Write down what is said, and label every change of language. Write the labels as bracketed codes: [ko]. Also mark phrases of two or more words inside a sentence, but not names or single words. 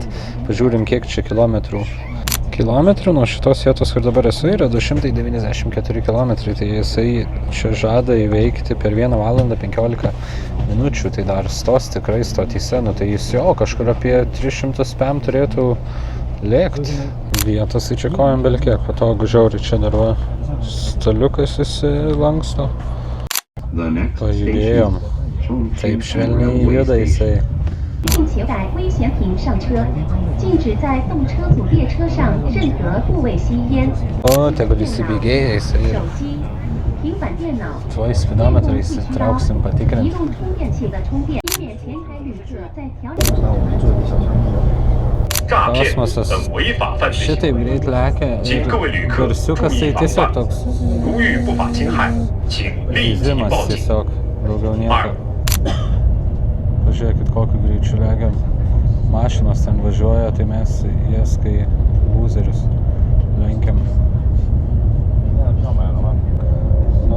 [lt] Pažiūrim, kiek čia kilometrų. Kilometrų nuo šitos vietos, kur dabar esu, yra 294 kilometrai, tai jisai čia žada įveikti per 1 valandą 15 minučių, tai dar stos tikrai stotyse, nu tai jis jo kažkur apie 300 spam turėtų lėkti. Vietos į čia kojam belkiek, patogu žiauriai, čia dar va staliukas įsilanksto. Pajudėjom, taip švelniai juda jisai. [zh] 并携带危险品上车，禁止在动车组列车上任何部位吸烟。 [lt] O, tegul įsibėgėja jisai. [zh] 手机、平板电脑、 [lt] Tuoj speedometrais įtrauksim patikrint. [zh] 移动充电器的充电，以免前台旅客在调整。 [lt] Kosmosas šitaip greit lekia ir garsiukas tai tiesiog toks zyzimas tiesiog, daugiau nieko. Pažiūrėkit, kokiu greičiu lekiam. Mašinos ten važiuoja, tai mes jas kai lūzerius lenkiam.